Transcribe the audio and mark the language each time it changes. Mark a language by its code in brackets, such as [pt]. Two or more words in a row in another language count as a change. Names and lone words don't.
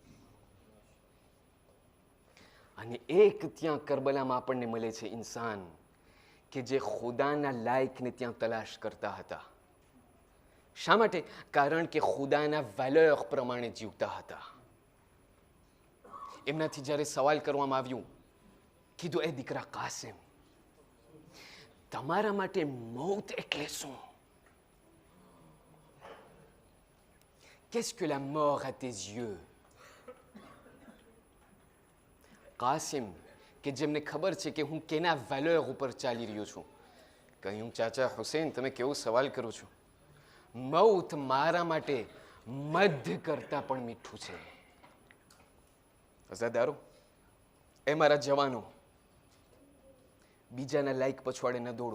[gu] અને એક ત્યાં કરબલામાં આપણને મળે છે ઇન્સાન કે જે ખુદાના લાયકને ત્યાં તલાશ કરતા હતા. શા માટે? કારણ કે ખુદાના વેલ્યુ પ્રમાણે જીવતા હતા. એમનાથી જ્યારે સવાલ કરવામાં આવ્યું, કીધું, એ દીકરા કાસિમ, તમારા માટે મૌત એટલે શું? [fr] Qu'est-ce que la mort à tes yeux? [gu] કાસિમ, કે જેમને ખબર છે કે હું કેના વેલ્યુ ઉપર ચાલી રહ્યો છું, કહ્યું, ચાચા હુસૈન, તમે કેવો સવાલ કરો છો? મૌત મારા માટે મધ કરતા પણ મીઠું છે. અઝાદારો, એ મારા જવાનો, બીજાના લાયક પછવાડે ન દોડો.